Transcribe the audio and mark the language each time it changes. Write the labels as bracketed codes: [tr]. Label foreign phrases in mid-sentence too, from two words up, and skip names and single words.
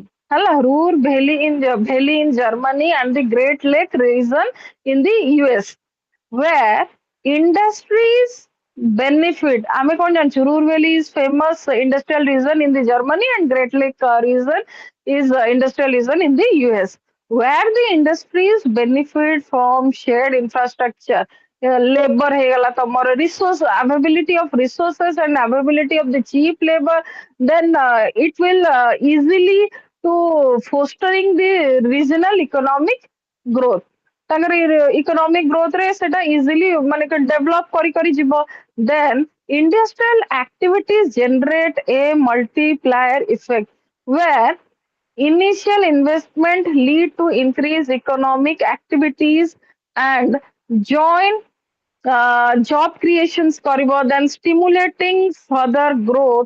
[en] Hala, Ruhr Valley in Germany and the Great Lake region in the US, where industries benefit. [or] ଆମେ କଣ ଜାଣୁଛୁ, [en] Ruhr Valley is famous industrial region in the Germany, and Great Lake region is industrial region in the US, where the industries benefit from shared infrastructure. Labor [or] ହେଇଗଲା ତମର [en] resource availability of resources and availability of the cheap labor, then it will easily to fostering the regional economic growth. [or] ତାଙ୍କର [en] economic growth [or] ରେ ସେଟା easily ମାନେ develop କରି ଯିବ. [en] Then industrial activities generate a multiplier effect where initial investment lead to increased economic activities and join job creations କରିବ, then stimulating further growth.